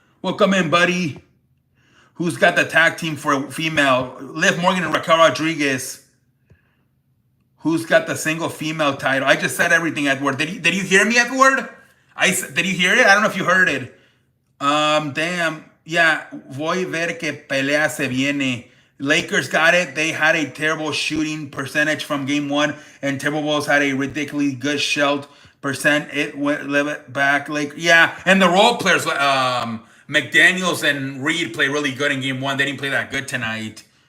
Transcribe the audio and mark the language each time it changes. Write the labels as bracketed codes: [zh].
[en] Welcome in, buddy. Who's got the tag team for female? Liv Morgan and Raquel Rodriguez. Who's got the single female title? I just said everything, Edward. Did you hear me, Edward? Did you hear it? I don't know if you heard it. Damn. [es] Yeah, voy ver que pelea se viene. [en] Lakers got it. They had a terrible shooting percentage from game one, and Timberwolves had a ridiculously good shot percent. It went back. Like, yeah, and the role players, McDaniels and Reed play really good in game one. They didn't play that good tonight.